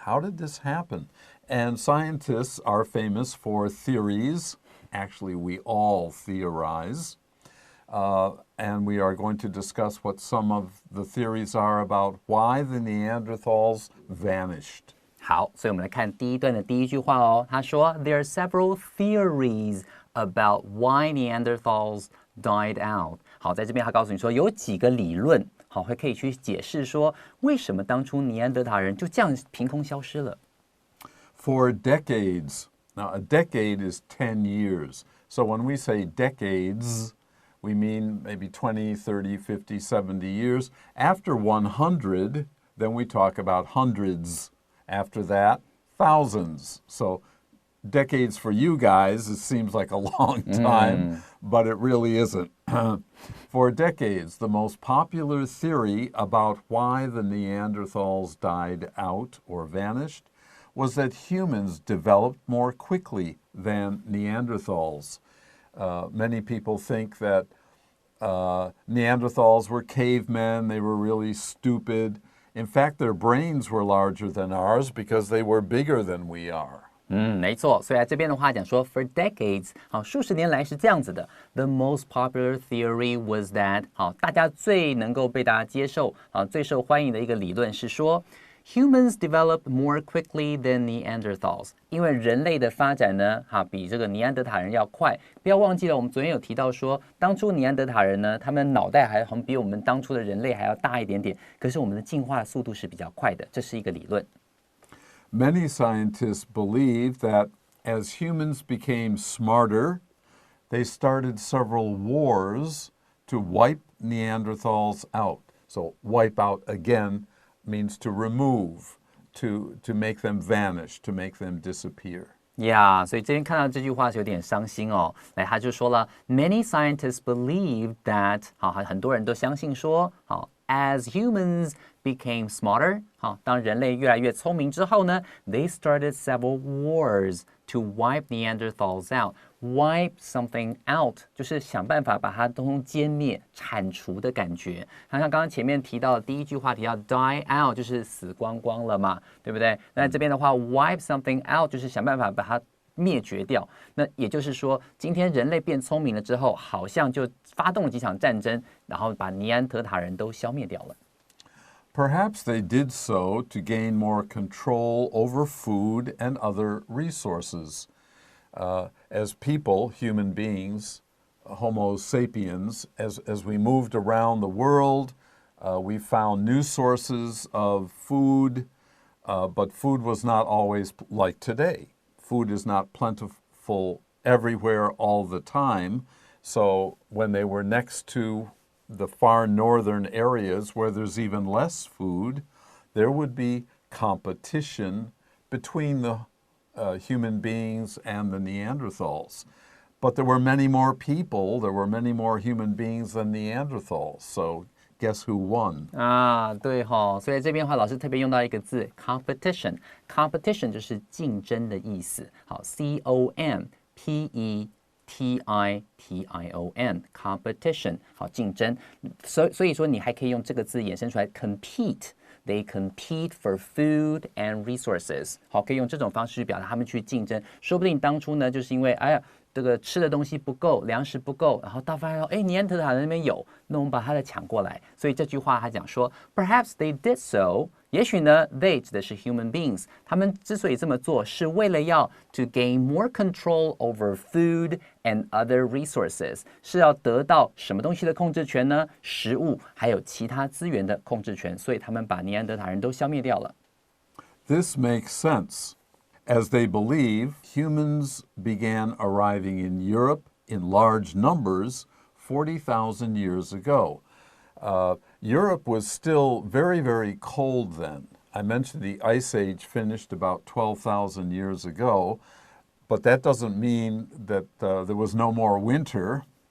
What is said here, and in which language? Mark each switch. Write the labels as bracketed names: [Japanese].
[English] How did this happen? And scientists are famous for theories. Actually, we all theorize. And we are going to discuss what some of the theories are about why the Neanderthals vanished. [Chinese] 好，所以我们来看第一段的第一句话哦。他说 [English] ，There are several theories about why Neanderthals died out。 [Chinese] 好，在这边他告诉你说有几个理论，好，可以去解释说为什么当初尼安德塔人就这样凭空消失了。 [English] For decades, now a decade is 10 years. So when we say decades, we mean maybe 20, 30, 50, 70 years. After 100, then we talk about hundreds. After that, thousands. So decades for you guys, it seems like a long time, but it really isn't. For decades, the most popular theory about why the Neanderthals died out or vanished was that humans developed more quickly than Neanderthals. Many people think that Neanderthals were cavemen. They were really stupid. In fact, their brains were larger than ours because they were bigger than we are. [Chinese] 没错，所以在这边的话讲说 [English] for decades， [Chinese] 好，数十年来是这样子的。 [English] The most popular theory was that， [Chinese] 好，大家最能够被大家接受，最受欢迎的一个理论是说 ， [English] humans developed more quickly than Neanderthals， [Chinese] 因为人类的发展呢，比这个尼安德塔人要快。不要忘记了，我们昨天有提到说，当初尼安德塔人呢，他们脑袋还好像比我们当初的人类还要大一点点，可是我们的进化速度是比较快的，这是一个理论。 [English] Many scientists believe that as humans became smarter, they started several wars to wipe Neanderthals out. So wipe out again means to remove, to make them vanish, to make them disappear. [Chinese] Yeah， 所以这边看到这句话是有点伤心哦。来，他就说了 ， [English] Many scientists believe that， [Chinese] 好，很多人都相信说，好 ， [English] as humans became smarter， [Chinese] 好，当人类越来越聪明之后呢 ， [English] they started several wars to wipe Neanderthals out. Wipe something out [Chinese] 就是想办法把它都歼灭、铲除的感觉。像刚刚前面提到的第一句话提到 [English] die out [Chinese] 就是死光光了嘛，对不对？那这边的话 [English] wipe something out [Chinese] 就是想办法把它灭绝掉。那也就是说，今天人类变聪明了之后，好像就发动了几场战争，然后把尼安德塔人都消灭掉了。 [English] Perhaps they did so to gain more control over food and other resources. As people, human beings, Homo sapiens, as we moved around the world, we found new sources of food, but food was not always like today. Food is not plentiful everywhere all the time. So when they were next to the far northern areas where there's even less food, there would be competition between the human beings and the Neanderthals. But there were many more people, there were many more human beings than Neanderthals. So guess who won? [Chinese] 对齁，所以这边的话，老师特别用到一个字 competition，competition 就是竞争的意思。好 ，competition，competition，好，竞争。所以说你还可以用这个字衍生出来 compete。 [English] They compete for food and resources。 [Chinese] 好，可以用这种方式去表达他们去竞争。说不定当初呢，就是因为这个吃的东西不够，粮食不够，然后到发现尼安德塔人那边有，那我们把它的抢过来。所以这句话他讲说 ， [English] Perhaps they did so。 [Chinese] 也许呢 ，they 指的是 human beings， 他们之所以这么做，是为了要 [English] to gain more control over food and other resources， [Chinese] 是要得到什么东西的控制权呢？食物还有其他资源的控制权，所以他们把尼安德塔人都消灭掉了。 [English] This makes sense. As they believe, humans began arriving in Europe in large numbers 40,000 years ago. Europe was still very, very cold then. I mentioned the Ice Age finished about 12,000 years ago, but that doesn't mean that there was no more winter.